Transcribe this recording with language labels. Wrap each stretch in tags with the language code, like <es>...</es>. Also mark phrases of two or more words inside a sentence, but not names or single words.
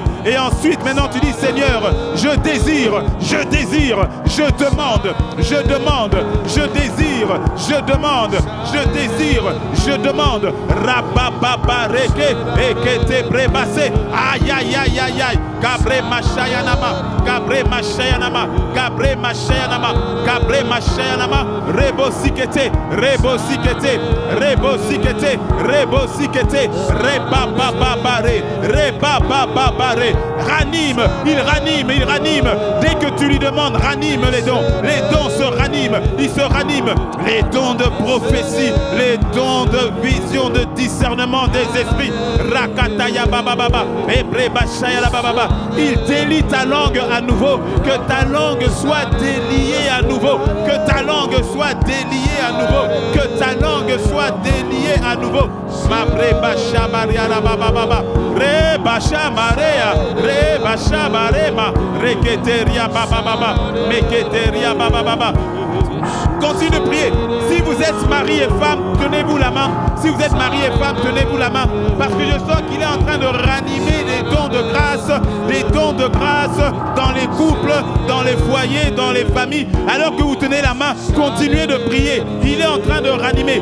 <fr>Et ensuite, maintenant tu dis, Seigneur, je désire, je demande, je demande. Rabababareke ekete brebase. Aïe aïe aïe aïe aïe. Gabre machayanama. Rebo sikete. Rebababare. Il ranime. Dès que tu lui demandes, ranime les dons. Les dons se raniment, ils se raniment. Les dons de prophétie, les dons de vision, de discernement des esprits. Rakataya bababa, ebrebashaya la bababa. Il délie ta langue à nouveau, que ta langue soit déliée à nouveau, que ta langue soit déliée à nouveau, que ta langue soit déliée à nouveau. Mabrebasha maria la bababa, rebasha marea, rebasha marema, reketeria bababa, meketeria bababa. Continue de prier. Si vous êtes mari et femme, tenez-vous la main. Si vous êtes mari et femme, tenez-vous la main. Parce que je sens qu'il est en train de ranimer les dons de grâce dans les couples, dans les foyers, dans les familles. Alors que vous tenez la main, continuez de prier. Il est en train de ranimer.</fr>